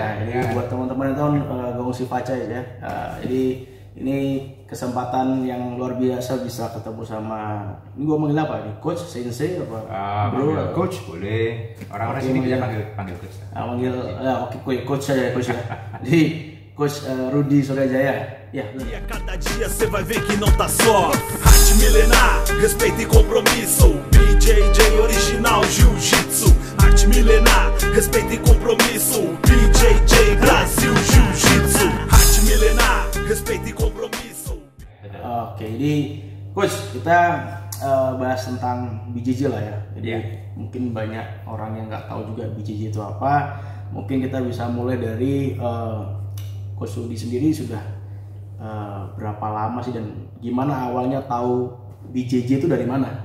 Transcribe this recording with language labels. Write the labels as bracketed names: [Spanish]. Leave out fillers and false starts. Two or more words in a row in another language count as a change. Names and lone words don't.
[Indonesian] Nah, ini buat teman-teman itu [Chinese] 恭喜发财 [Indonesian] ya. Jadi ini kesempatan yang luar biasa bisa ketemu sama, ini gue manggil apa nih? Coach, sensei apa? Bro, coach boleh. Orang-orang sini bisa panggil coach. Manggil, oke, coach saja ya coach ya. Jadi Coach Rudy Suryajaya. Ya. [Portuguese] E a cada dia você vai ver que não tá só. Arte milenar, respeito e compromisso. BJJ original Jiu-Jitsu. Arte milenar, respeito e compromisso. BJJ Brasil Jiu-Jitsu. Arte milenar, respeito e compromisso. [Indonesian] Oke, jadi Coach kita bahas tentang BJJ lah ya. Jadi mungkin banyak orang yang nggak tahu juga BJJ itu apa. Mungkin kita bisa mulai dari Coach Rudy sendiri sudah berapa lama sih dan gimana awalnya tahu BJJ itu dari mana?